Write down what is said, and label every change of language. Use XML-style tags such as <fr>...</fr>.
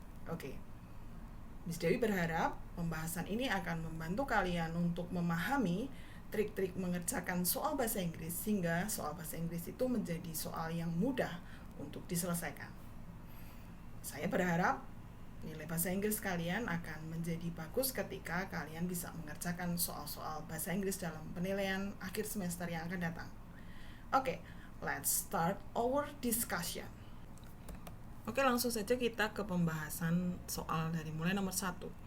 <id>Oke, Miss Dewi berharap pembahasan ini akan membantu kalian untuk memahami trik-trik mengerjakan soal bahasa Inggris sehingga soal bahasa Inggris itu menjadi soal yang mudah untuk diselesaikan. Saya berharap nilai bahasa Inggris kalian akan menjadi bagus ketika kalian bisa mengerjakan soal-soal bahasa Inggris dalam penilaian akhir semester yang akan datang.</id> <en>Oke, let's start our discussion.</en> <id>Oke, langsung saja kita ke pembahasan soal dari mulai nomor 1.</id>